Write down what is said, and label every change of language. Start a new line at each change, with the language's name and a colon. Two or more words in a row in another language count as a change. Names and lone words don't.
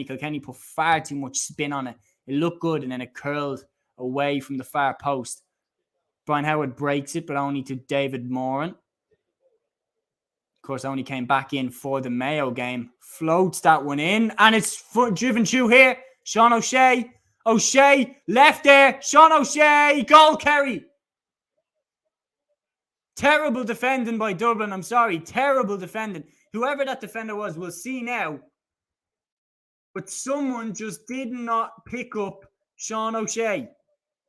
English: Kilkenny put far too much spin on it. It looked good and then it curled away from the far post. Brian Howard breaks it, but only to David Moran. Of course, only came back in for the Mayo game. Floats that one in, and it's driven through here. Sean O'Shea. O'Shea, left there. Sean O'Shea, goal Kerry. Terrible defending by Dublin. I'm sorry. Terrible defending. Whoever that defender was, we'll see now. But someone just did not pick up Sean O'Shea.